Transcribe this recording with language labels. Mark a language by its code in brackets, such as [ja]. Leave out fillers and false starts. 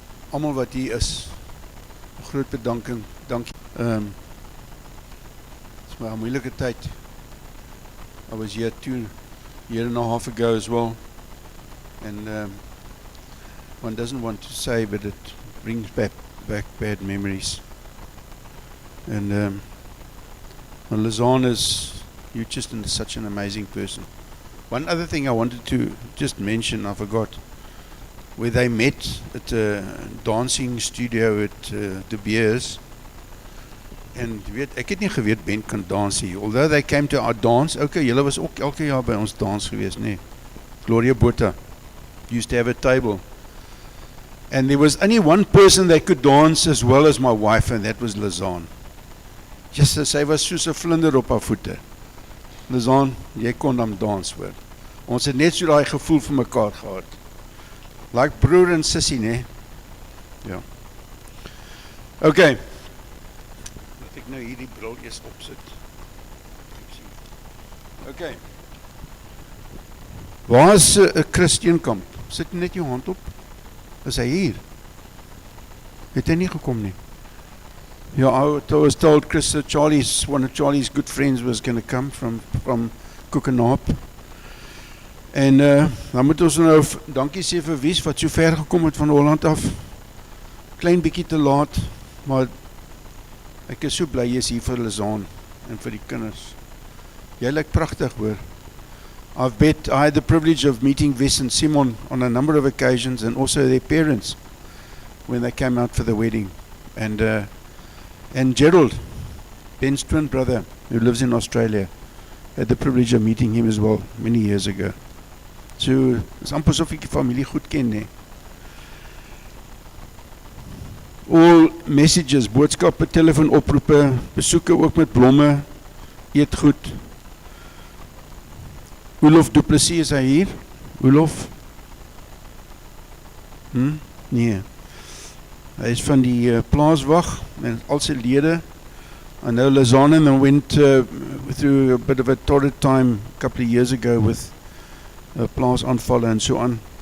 [af] Almal wat hier is, 'n groot bedanking. Dankie. Het is maar 'n moeilike tyd. [en] I was here 2 years and a half ago as well, and one doesn't want to say, but it brings back bad memories. And Lizanne you're just such an amazing person. One other thing I wanted to just mention, I forgot, where they met at a dancing studio at De Beers. [af] En ek het nie geweet Ben kan dans hier. [en] Although they came to our dance, okay, [af] julle was ook elke jaar by ons dans gewees, nee. [en] Gloria Botha used to have a table. And there was only one person that could dance as well as my wife, and that was Lizanne. [af] Just sy was soos 'n vlinder op haar voete. Lizanne, jy kon dan dans hoor. Ons het net so daai gevoel vir mekaar gehad. Like broer en sussie, nee? Ja. Okay. Laat ek nou hierdie bril eers opsit. Okay. Waar is 'n Christeenkamp? Sit net jou hand op. Is hy hier? Het hy nie gekom nie? [en] Yeah, I was told one of Charlie's good friends was going to come from Koekenaap. [af] En dan moet ons nou dankie sê vir Wies wat so ver gekom het van Holland af. Klein bietjie te laat, maar ek is so bly jy is hier vir Lizanne en vir die kinders. Jy lyk pragtig hoor. [en] I had the privilege of meeting Wes and Simon on a number of occasions, and also their parents when they came out for the wedding. And Gerald, Ben's twin brother, who lives in Australia, had the privilege of meeting him as well many years ago. [af] So, is amper asof ek die familie goed ken, nee. [en] All messages, [af] boodskappe, telefoonoproepe, besoeke ook met blomme, eet goed. Olof Du Plessis, is hy hier? Olof? Nee. Hy is van die plaaswag en al sy lede. [en] I know Lizanne went through a bit of a torrid time a couple of years ago with plaasaanvalle and so on.